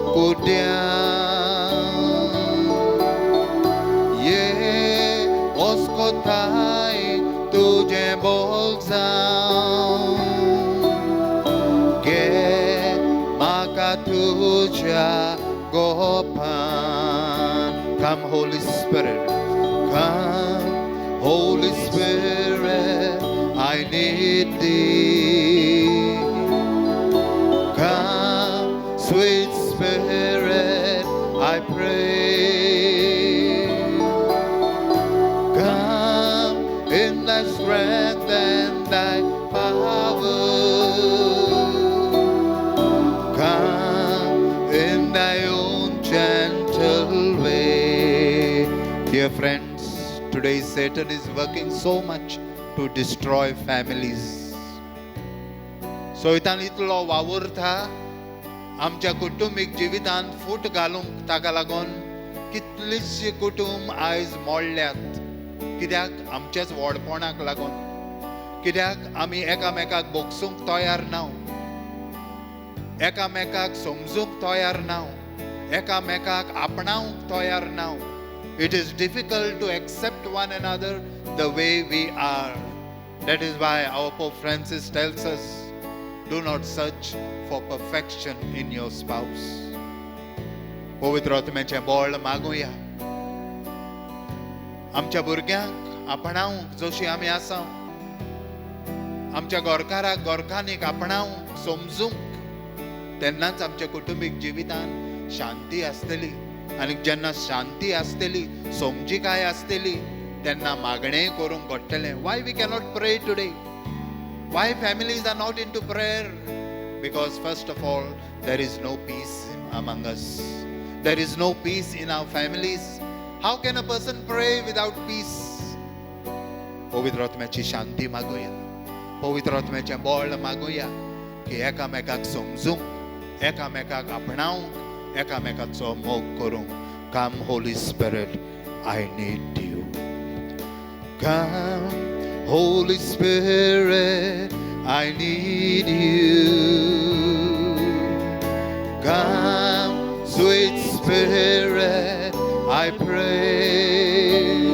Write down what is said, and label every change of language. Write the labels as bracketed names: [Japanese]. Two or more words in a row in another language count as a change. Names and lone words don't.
[Konkani] कुट्यांक ये ओस्कोताय तुझे बोल जावं गे म्हाका तुझ्या गोपान. [English] Come Holy Spirit, come Holy Spirit, I need thee. Come sweet Spirit, I pray. Come in thy strength and thy power. Come in thy own gentle way. Dear friends, today Satan is working so much to destroy families. [Konkani] सोयतान इतलो वावुरता आमच्या कुटुंबीक जिवितांत फूट घालूंक ताका लागून कितलींशीं कुटुंब आयज मोडल्यात. कित्याक आमच्याच व्हडपणाक लागून, कित्याक आमी एकामेकाक बोगसूंक तयार ना, एकामेकाक समजूंक तयार ना, एकामेकाक आपणावंक तयार ना. [English] It is difficult to accept one another the way we are. That is why our Pope Francis tells us, do not search for perfection in your spouse. [Konkani] पवित्र आत्म्याचें बळ मागुया. आमच्या भुरग्यांक आपणावंक जशी आमी आसा, आमच्या गोरकाराक गोरकांनीक आपणावंक समजूंक, तेन्नाच आमच्या कुटुंबीक जिवितांत शांती आसतली. आनी जेन्ना शांती आसतली, समजीकाय आसतली, तेन्ना मागणें करूंक घडटलें. [English] Why we cannot pray today? Why families are not into prayer? Because first of all, there is no peace among us. There is no peace in our families. How can a person pray without peace? [Konkani] पवित्र आत्म्याची शांती मागुया, पवित्र आत्म्याचें बळ मागुया की एकामेकाक समजूंक, एकामेकाक आपणावंक, एकामेकाचो मोग करूंक. [English] Come Holy Spirit, I need you. Come Holy Spirit, I need you. Come sweet Spirit, I pray.